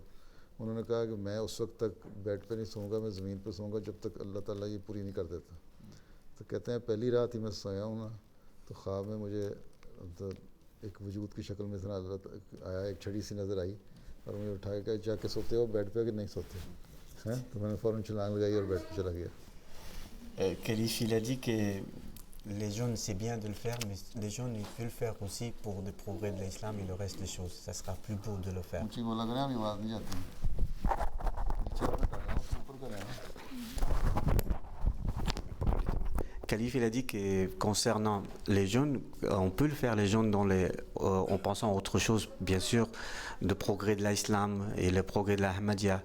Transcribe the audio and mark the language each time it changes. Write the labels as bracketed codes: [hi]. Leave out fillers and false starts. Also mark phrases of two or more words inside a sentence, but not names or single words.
[ur] انہوں نے کہا کہ میں اس وقت تک بیڈ پہ نہیں سوؤں گا، میں زمین پہ سوؤں گا جب تک اللہ تعالیٰ یہ پوری نہیں کر دیتا. تو کہتے ہیں پہلی رات ہی میں سویا ہوں نا تو خواب میں مجھے تو ایک وجود کی شکل میں آیا، ایک چھڑی سی نظر آئی اور مجھے اٹھا کے جا کے سوتے ہو بیڈ پہ کہ نہیں سوتے ہیں. تو میں نے فوراً چھلانگ لگائی اور بیڈ پہ چلا گیا. [fr] Khalif, il a dit que les jeunes, c'est bien de le faire, mais les jeunes, ils peuvent le faire aussi pour le progrès de l'islam et le reste des choses. Ça sera plus beau de le faire. Khalif, il a dit que concernant les jeunes, on peut le faire les jeunes en pensant à autre chose, bien sûr, le progrès de l'islam et le progrès de l'Ahmadiyya.